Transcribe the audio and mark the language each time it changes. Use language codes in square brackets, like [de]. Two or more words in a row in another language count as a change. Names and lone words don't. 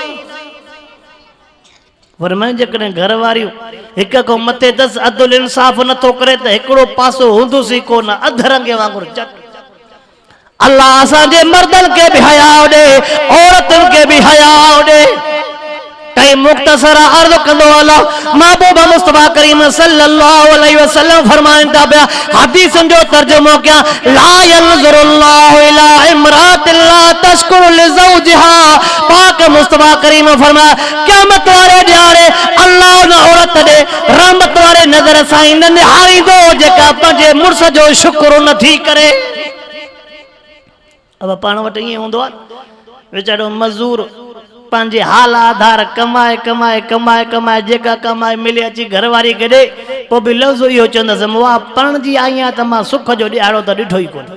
[sd] फरमाइनि जेकॾहिं घरवारियूं हिक खां मथे 10 अदुल इंसाफ़ नथो करे त हिकिड़ो पासो हूंदुसि ई कोन, अधरंगे वांगुरु चट। अल्लाह असांजे मर्दनि खे बि हया ॾे, औरतुनि खे बि हया ॾे। कई मुख्तसर अर्ज़ कंदो अल्लाह महबूब मुस्तफा करीम [ar] صلى الله عليه وسلم [sd] फरमाइनि था पिया हदीसनि जो तर्जुमो कया [ar] لا ينظر الله إلى امرأة لا تشكر لزوجها. [sd] पाक मुस्तफा करीम फरमाया क़यामत वारे ॾियारे अल्लाह उन औरत ॾे रहमत वारे नज़र सां न निहारींदो जेका पंहिंजे मुड़ुस जो शुक्र नथी करे। अब पाण वटि ईअं हूंदो आहे वीचारो मज़दूर पंहिंजे हाल आधार कमाए कमाए कमाए कमाए जेका कमाए मिले अची घरवारी खे ॾे पोइ बि लफ़्ज़ इहो चवंदसि मां पणजी आई आहियां त मां सुख जो ॾियारो त ॾिठो ई कोन।